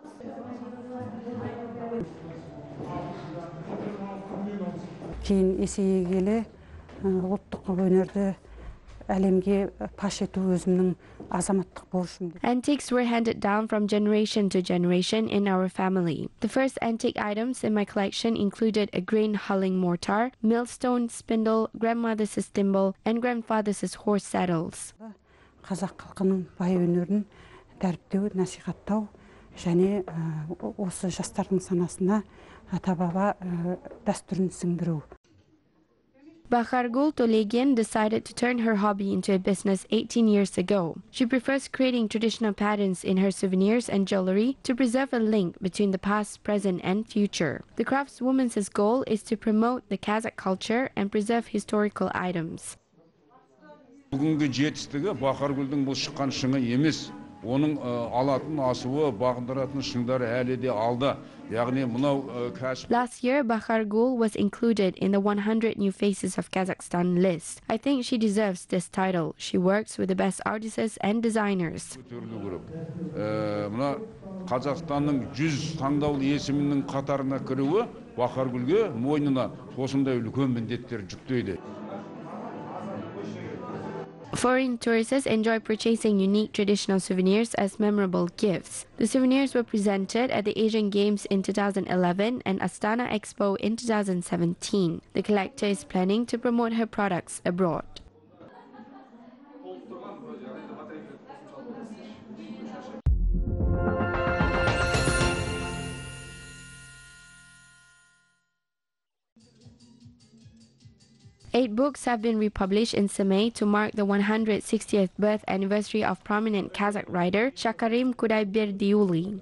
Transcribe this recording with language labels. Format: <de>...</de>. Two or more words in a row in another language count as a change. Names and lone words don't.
<en>Antiques were handed down from generation to generation in our family. The first antique items in my collection included a grain hulling mortar, millstone, spindle, grandmother's thimble, and grandfather's horse saddles.</en> <kk>Қазақ халқының бай өнерін дәріптеу, насихаттау және осы жастардың санасына ата-баба дәстүрін сіңдіру.</kk> <en>Bakhargul Tolegian decided to turn her hobby into a business 18 years ago. She prefers creating traditional patterns in her souvenirs and jewelry to preserve a link between the past, present, and future. The craftswoman's goal is to promote the Kazakh culture and preserve historical items.</en> <kk>Бүгінгі жетістігі Бахаргүлдің бұл шыққан шыңы емес, Оның алатын асуы, бағындыратын шыңдары әлі де алда. Яғни мынау кәсіп.</kk> <en>Last year, Bahar Gul was included in the 100 New Faces of Kazakhstan list. I think she deserves this title. She works with the best artists and designers.</en> <kk>Мына Қазақстанның 100 таңдаулы есімінің қатарына кіруі Bahar Gulге мойнына осындай үлкен міндеттер жүктейді.</kk> <en>Foreign tourists enjoy purchasing unique traditional souvenirs as memorable gifts. The souvenirs were presented at the Asian Games in 2011 and Astana Expo in 2017. The collector is planning to promote her products abroad. Eight books have been republished in Semey to mark the 160th birth anniversary of prominent Kazakh writer Shakarim Kudayberdiuli.</en>